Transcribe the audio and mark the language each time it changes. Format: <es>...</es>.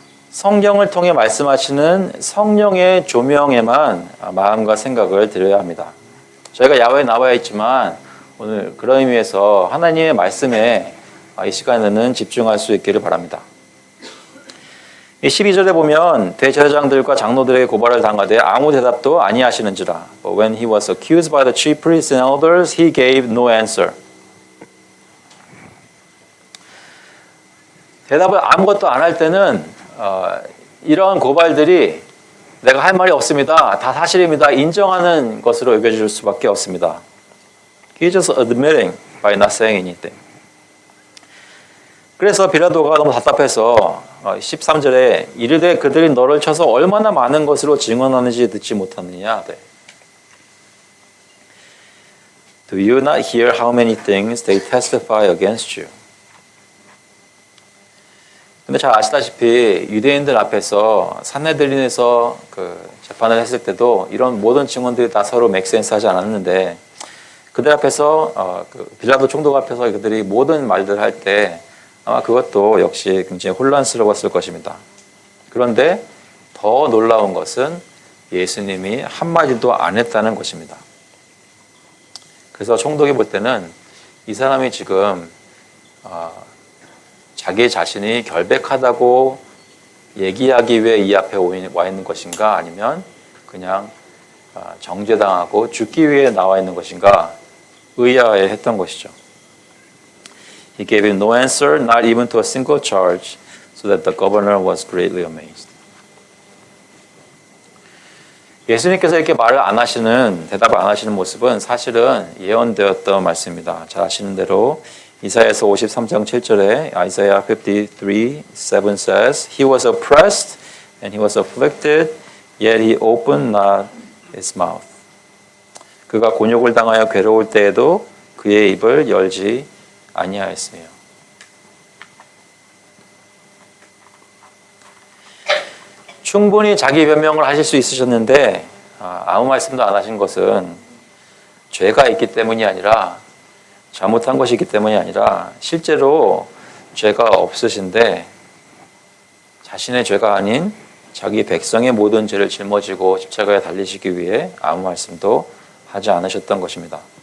<ko>성경을 통해 말씀하시는 성령의 조명에만 마음과 생각을 드려야 합니다. 저희가 야외에 나와 있지만 오늘 그런 의미에서 하나님의 말씀에 이 시간에는 집중할 수 있기를 바랍니다. 12절에 보면 대제사장들과 장로들에게 고발을 당하되 아무 대답도 아니하시는지라.</ko> <en>But when he was accused by the chief priests and elders, he gave no answer.</en> <ko>대답을 아무것도 안 할 때는 이러한 고발들이 내가 할 말이 없습니다. 다 사실입니다. 인정하는 것으로 여겨질 수밖에 없습니다.</ko> <en>He just admitting by not saying anything.</en> <ko>그래서 빌라도가 너무 답답해서 13절에 이르되 그들이 너를 쳐서 얼마나 많은 것으로 증언하는지 듣지 못하느냐. 네.</ko> <en>Do you not hear how many things they testify against you?</en> <ko>근데 잘 아시다시피 유대인들 앞에서 산헤드린에서 그 재판을 했을 때도 이런 모든 증언들이 다 서로 맥센스하지 않았는데 그들 앞에서 빌라도 총독 앞에서 그들이 모든 말들을 할 때 아마 그것도 역시 굉장히 혼란스러웠을 것입니다. 그런데 더 놀라운 것은 예수님이 한마디도 안 했다는 것입니다. 그래서 총독이 볼 때는 이 사람이 지금 자기 자신이 결백하다고 얘기하기 위해 이 앞에 와 있는 것인가 아니면 그냥 정죄당하고 죽기 위해 나와 있는 것인가 의아해했던 것이죠.</ko> <en>He gave him no answer, not even to a single charge, so that the governor was greatly amazed.</en> <ko>예수님께서 이렇게 말을 안 하시는, 대답을 안 하시는 모습은 사실은 예언되었던 말씀입니다. 잘 아시는 대로 이사야서 53장 7절에</ko> <en>Isaiah 53:7 says, He was oppressed and he was afflicted, yet he opened not his mouth.</en> <ko>그가 곤욕을 당하여 괴로울 때에도 그의 입을 열지 아니하였으며. 충분히 자기 변명을 하실 수 있으셨는데 아무 말씀도 안 하신 것은 죄가 있기 때문이 아니라 잘못한 것이기 때문이 아니라 실제로 죄가 없으신데 자신의 죄가 아닌 자기 백성의 모든 죄를 짊어지고 십자가에 달리시기 위해 아무 말씀도 하지 않으셨던 것입니다.</ko>